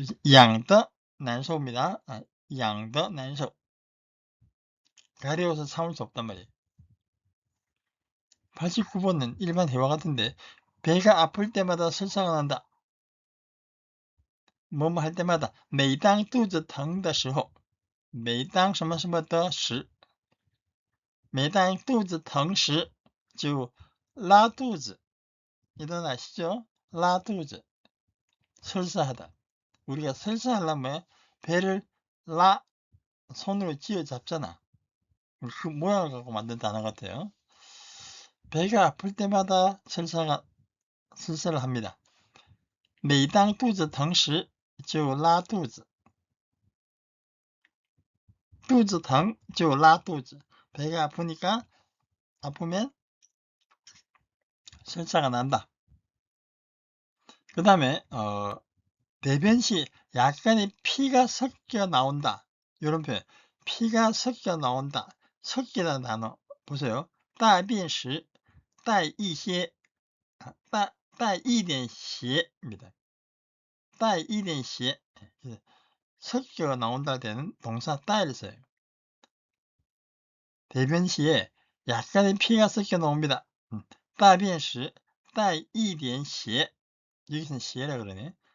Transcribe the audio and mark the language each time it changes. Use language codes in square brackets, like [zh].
[ko] 양더 난소입니다. 양더 난소. 가려워서 참을 수 없단 말이에요. 89번은 일반 회화 같은데 배가 아플 때마다 설사가 난다. 뭐뭐 할 때마다 [zh] 每当肚子疼的时候每当什么什么的时每当肚子疼时就拉肚子. [ko] 이 단어 아시죠? [zh] 拉肚子. [ko] 설사하다. 우리가 설사하려면 배를 손으로 쥐어 잡잖아. 그 모양을 갖고 만든 단어 같아요. 배가 아플 때마다 설사를 합니다. [zh] 每当肚子疼时就拉肚子，肚子疼就拉肚子。 [ko] 배가 아프면 설사가 난다. 그 다음에 대변 시 약간의 피가 섞여 나온다. 이런 표현. 피가 섞여 나온다. 섞이다는 단어 보세요. [zh] 大便时带一些带一点血입니다. 带一点血 [ko] 섞여 나온다 되는 동사 带를 써요. 대변 시에 약간의 피가 섞여 나옵니다. [zh] 大便时带一点血 [ko] 여기서는血라 그러네.